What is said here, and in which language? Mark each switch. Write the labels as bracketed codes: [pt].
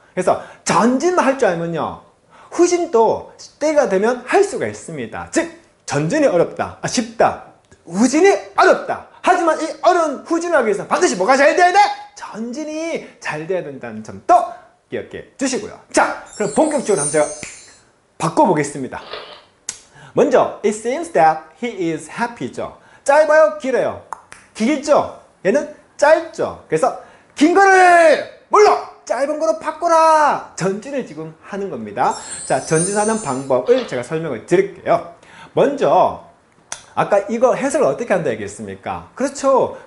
[ko] 그래서 전진만 할 줄 알면요. 후진도 때가 되면 할 수가 있습니다. 즉 전진이 어렵다, 쉽다. 후진이 어렵다. 하지만 이 어려운 후진을 하기 위해서 반드시 뭐가 잘 돼야 돼? 전진이 잘 돼야 된다는 점도 기억해 주시고요. 자, 그럼 본격적으로 한번 제가 바꿔보겠습니다. 먼저 [en] it seems that he is happy죠. [ko] 짧아요? 길어요? 길죠? 얘는 짧죠. 그래서 긴 거를 물론 짧은 거로 바꿔라. 전진을 지금 하는 겁니다. 자, 전진하는 방법을 제가 설명을 드릴게요. 먼저 아까 이거 해석을 어떻게 한다 얘기했습니까? 그렇죠.